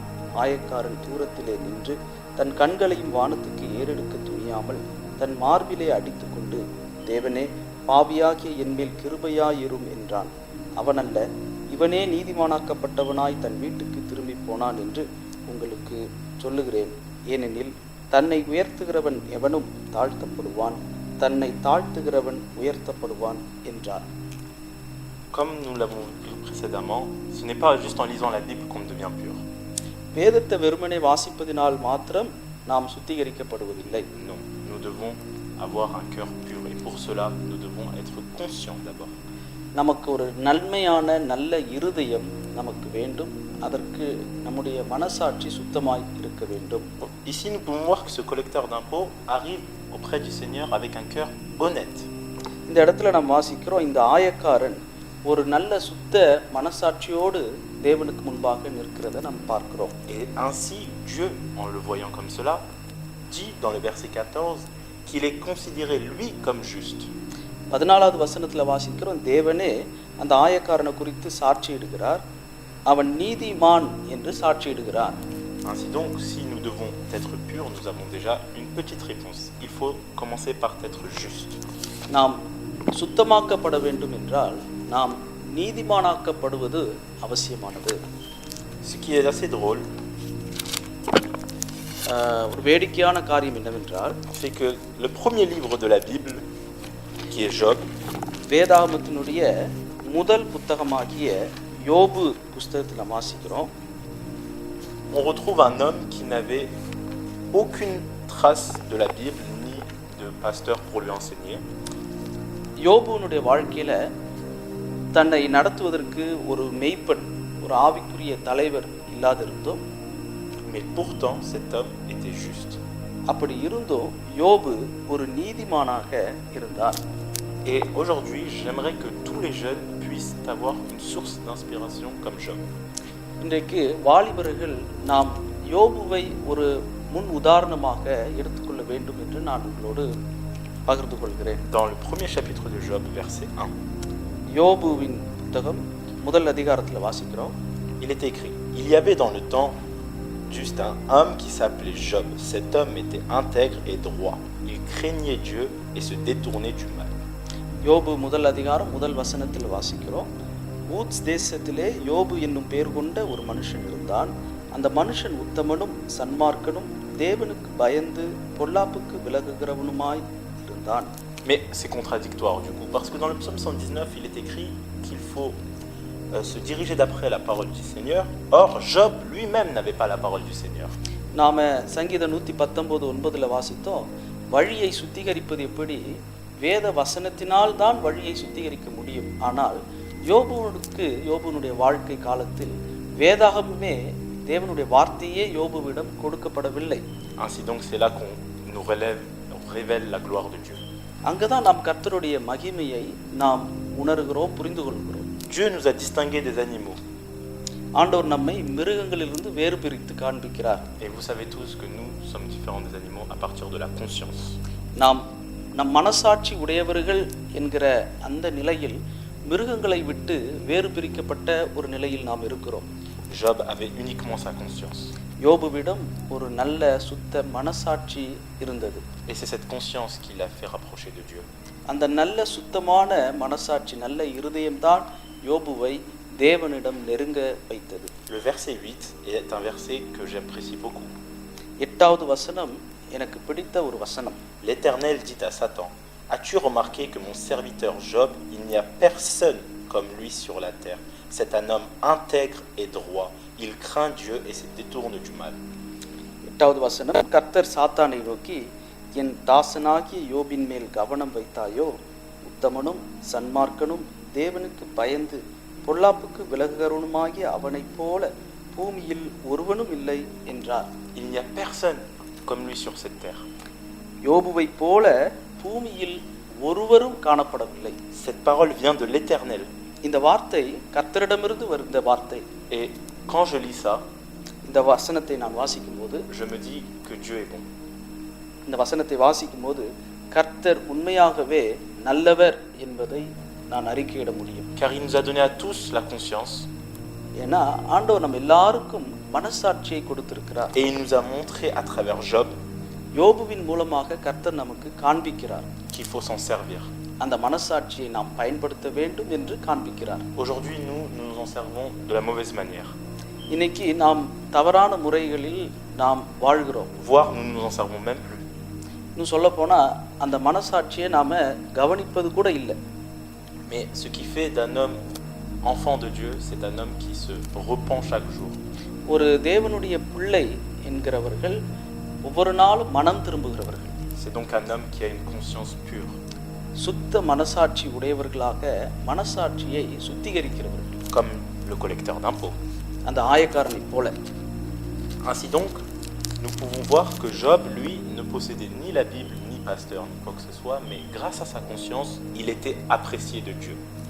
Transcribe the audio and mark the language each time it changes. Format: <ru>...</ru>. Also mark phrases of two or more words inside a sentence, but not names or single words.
<ta>ஆயக்காரன் தூரத்திலே நின்று தன் கண்களையும் வானத்துக்கு ஏறெடுக்க துணியாமல் தன் மார்பிலே அடித்து கொண்டு, தேவனே, பாவியாகிய என்மேல் கிருபையாயிரும் என்றான். அவனல்ல, இவனே நீதிமானாக்கப்பட்டவனாய் தன் வீட்டுக்கு திரும்பி போனான் என்று உங்களுக்கு சொல்லுகிறேன். ஏனெனில் தன்னை உயர்த்துகிறவன் எவனும் தாழ்த்தப்படுவான், தன்னை தாழ்த்துகிறவன் உயர்த்தப்படுவான் என்றான்.</ta> <fr>Comme nous l'avons vu précédemment, ce n'est pas juste en lisant la Bible qu'on devient pur.</fr> <ta>வேதத்தை வெறுமனே வாசிப்பதினால் மாத்திரம் நாம் சுத்திகரிக்கப்படுவதில்லை.</ta> <fr>Non, nous devons avoir un cœur pur et pour cela, nous devons être conscients d'abord.</fr> <ta>நமக்கு ஒரு நன்மையான நல்ல இருதயம் நமக்கு வேண்டும். அதற்கு நம்முடைய மனசாட்சி சுத்தமாய் இருக்க வேண்டும்.</ta> <fr>Ici, nous pouvons voir que ce collecteur d'impôts arrive auprès du Seigneur avec un cœur honnête.</fr> <ta>இந்த இடத்துல நாம் வாசிக்கிறோம், இந்த ஆயக்காரன் ஒரு நல்ல சுத்த மனசாட்சியோடு தேவனுக்கு முன்பாக நிற்கிறதை நாம் பார்க்கிறோம்.</ta> <fr>Et ainsi, Dieu, en le voyant comme cela, dit dans le verset 14 qu'il est considéré lui comme juste.</fr> <ta>14வது வசனத்துல வாசிக்கிறோம், தேவனே அந்த ஆயக்காரனை குறித்து சாட்சியிடுகிறார். அவன் நீதிமான் என்று சாட்சியிடுகிறார்.</ta> <fr>Ainsi donc, si nous devons être purs, nous avons déjà une petite réponse. Il faut commencer par être juste.</fr> <ta>நாம் சுத்தமாக்கப்பட வேண்டும் என்றால் நாம் நீதிமானாக்கப்படுவது அவசியமானது.</ta> <fr>Ce qui est assez drôle,</fr> <ta>ஒரு வேடிக்கையான காரியம் என்னவென்றால்,</ta> <fr>c'est que le premier livre de la Bible, qui est Job,</fr> <ta>வேதாகமத்தினுடைய முதல் புத்தகமாகிய யோபு புத்தகத்தில் வாசிக்கிறோம்,</ta> <fr>on retrouve un homme qui n'avait aucune trace de la Bible ni de pasteur pour lui enseigner.</fr> <ta>யோபுனுடைய வாழ்க்கையில தன்னை நடத்துவதற்கு ஒரு மெய்ப்பன், ஒரு ஆவிக்குரிய தலைவர் இல்லாதிருந்தும்,</ta> <fr>mais pourtant cet homme était juste.</fr> <ta>அப்படி இருந்தும் யோபு ஒரு நீதிமானாக இருந்தார்.</ta> <fr>Et aujourd'hui, j'aimerais que tous les jeunes puissent avoir une source d'inspiration comme Job.</fr> <ta>இன்றைக்கு வாலிபர்கள் நாம் யோபுவை ஒரு முன் உதாரணமாக எடுத்துக்கொள்ள வேண்டும் என்று நான் உங்களோடு பகிர்ந்து கொள்கிறேன்.</ta> <fr>Dans le premier chapitre de Job, verset 1,</fr> <ta>யோபுவின் புத்தகம் முதல் அதிகாரத்தில் வாசிக்கிறோம்.</ta> <fr>il est écrit: Il y avait dans le temps juste un homme qui s'appelait Job. Cet homme était intègre et droit. Il craignait Dieu et se détournait du mal.</fr> <ta>யோபு முதல் அதிகாரம் முதல் வசனத்தில் வாசிக்கிறோம். ஊத்ஸ் தேசத்திலே யோபு என்னும் பெயர் கொண்ட ஒரு மனுஷன் இருந்தான். அந்த மனுஷன் உத்தமனும் சன்மார்க்கனும் தேவனுக்கு பயந்து பொல்லாப்புக்கு விலகுகிறவனுமாய் இருந்தான்.</ta> <fr>Mais c'est contradictoire du coup, parce que dans le psaume 119, il est écrit qu'il faut se diriger d'après la parole du Seigneur. Or, Job lui-même n'avait pas la parole du Seigneur.</fr> <ta>நாம சங்கீதம் 119:9 வாசித்தோம். வழியை சுத்திகரிப்பது எப்படி? வேத வசனத்தினால் தான் வழியை சுத்திகரிக்க முடியும். ஆனால் யோபுனுடைய வாழ்க்கை காலத்தில் வேதாகமே தேவனுடைய வார்த்தையே யோபுவிடம் கொடுக்கப்படவில்லை.</ta> <fr>Ainsi donc, c'est là qu'on nous révèle la gloire de Dieu.</fr> <ta>அங்கதான் நாம் கர்த்தருடைய மகிமையை நாம் உணர்கிறோம், புரிந்து கொள்கிறோம்.</ta> <fr>Dieu nous a distingués des animaux.</fr> <ta>ஆண்டவர் நம்மை மிருகங்களிலிருந்து வேறு பிரித்து காண்பிக்கிறார்.</ta> <fr>Et vous savez tous que nous sommes différents des animaux à partir de la conscience.</fr> <ta>நம் மனசாட்சி உடையவர்கள் என்கிற அந்த நிலையில் மிருகங்களை விட்டு வேறு பிரிக்கப்பட்ட ஒரு நிலையில் நாம் இருக்கிறோம்.</ta> <fr>Job avait uniquement sa conscience.</fr> <ta>யோபுவிடம் ஒரு நல்ல சுத்த மனசாட்சி இருந்தது.</ta> <fr>Et c'est cette conscience qui l'a fait rapprocher de Dieu.</fr> <ta>அந்த நல்ல சுத்தமான மனசாட்சி, நல்ல இருதயம்தான் யோபுவை தேவனிடம் நெருங்க வைத்தது.</ta> <fr>Le verset 8 est un verset que j'apprécie beaucoup.</fr> <ta>8வது வசனம் எனக்கு பிடித்த ஒரு வசனம்.</ta> <fr>L'Éternel dit à Satan: As-tu remarqué que mon serviteur Job, il n'y a personne comme lui sur la terre. C'est un homme intègre et droit. Il craint Dieu et se détourne du mal.</fr> <ta>8வது வசனம், கர்த்தர் சாத்தானை நோக்கி, என் தாசனாகிய யோபின் மேல் கவனம் வைத்தாயோ? உத்தமனும் சன்மார்க்கனும் தேவனுக்கு பயந்து பொல்லாப்புக்கு விலகுகிறவனுமாகிய அவனைப் போல பூமியில் ஒருவனும் இல்லை என்றார்.</ta> <fr>Il n'y a personne comme lui sur cette terre.</fr> <ta>யோபுவை போல பூமியில் ஒருவரும் காணப்படவில்லை.</ta> <fr>Cette parole vient de l'Éternel.</fr> <ta>இந்த வார்த்தை கர்த்தரிடமிருந்து வருந்த வார்த்தை.</ta> <fr>Et quand je lis ça,</fr> <ta>இந்த வசனத்தை நான் வாசிக்கும்போது</ta> <fr>je me dis que Dieu est bon.</fr> <ta>இந்த வசனத்தை வாசிக்கும்போது கர்த்தர் உண்மையாகவே நல்லவர் என்பதை நான் அறிக்கையிட முடியும்.</ta> <fr>Car il nous a donné à tous la conscience.</fr> <ta>ஏன்னா ஆண்டவர் நம்ம எல்லாருக்கும் மனசாட்சியை கொடுத்திருக்கிறார்.</ta> <fr>Et il nous a montré à travers Job</fr> <ta>யோபுவின் மூலமாக கர்த்தர் நமக்கு காண்பிக்கிறார்</ta> <fr>qu'il faut s'en servir.</fr> <ta>அந்த மனசாட்சியை நாம் பயன்படுத்த வேண்டும் என்று காண்பிக்கிறார்.</ta> <fr>Aujourd'hui, nous nous en servons de la mauvaise manière.</fr> <ta>இன்னைக்கு நாம் தவறான முறைகளில் நாம் வாழ்கிறோம்.</ta> <fr>Voire nous nous en servons même plus.</fr> <ta>இன்னும் சொல்ல போனா அந்த மனசாட்சியை நாம கவனிப்பது கூட இல்லை.</ta> <fr>Mais ce qui fait d'un homme enfant de Dieu, c'est un homme qui se repent chaque jour.</fr> <ta>ஒரு தேவனுடைய பிள்ளை என்கிறவர்கள் ஒவ்வொரு நாளும் மனம் திரும்புகிறவர்கள்.</ta> <fr>C'est donc un homme qui a une conscience pure.</fr> <ta>சுத்த மனசாட்சி உடையவர்களாக மனசாட்சியை சுத்திகரிக்கிறவர்கள்.</ta> <fr>Comme le collecteur d'impôts.</fr> <ta>அந்த ஆயக்காரனை போல.</ta> <fr>Ainsi donc, nous pouvons voir que Job, lui, ne possédait ni la Bible, ni pasteur, ni quoi que ce soit, mais grâce à sa conscience, il était apprécié de Dieu.</fr>